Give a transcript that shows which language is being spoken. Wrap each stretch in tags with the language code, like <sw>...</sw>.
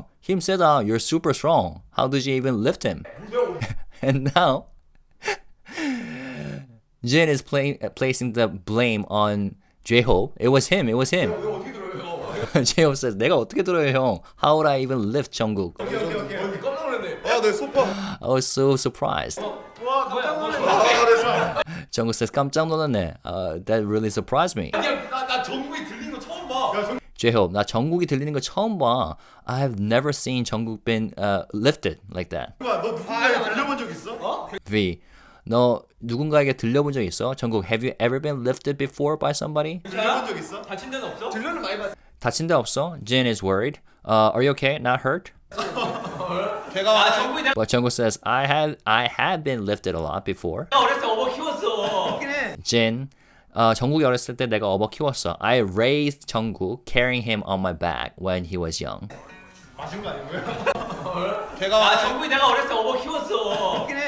<en>Kim said, you're super strong. How did you even lift him? And now, Jin is placing the blame on JHope. It was him. JHope says,</en> <ko>내가 어떻게 들어요, 형?</ko> <en>How would I even lift Jungkook?</en> <ko>내 소파.</ko> <en>I was so surprised. Jungkook says,</en> <ko>깜짝 놀랐네.</ko> <en>That really surprised me.</en> <ko>나 정국이 들리는 거 처음 봐. JHope, 나 정국이 들리는 거 처음 봐.</ko> <en>I have never seen Jungkook been lifted like that.</en> <ko>너 누군가에 들려본 적 있어? V, 너 누군가에게 들려본 적 있어?</ko> <en>Jungkook, have you ever been lifted before by somebody?</en> <ko>들려본 적 있어? 다친 데는 없어? 들려는 많이 봤. 다친 데 없어?</ko> <en>Jin is worried. Are you okay? Not hurt?</en> <ko>정국이 내가</ko> <en>But Jungkook says, I have been lifted a lot before.</en> <ko>어렸을 때 어버 키웠어. Jin, 정국이 어렸을 때 내가 업어 키웠어.</ko> <en>I raised Jungkook, carrying him on my back when he was young.</en> <ko>맞은 거 아니고요? 정국이 내가 어렸을 때 어버 키웠어.</ko>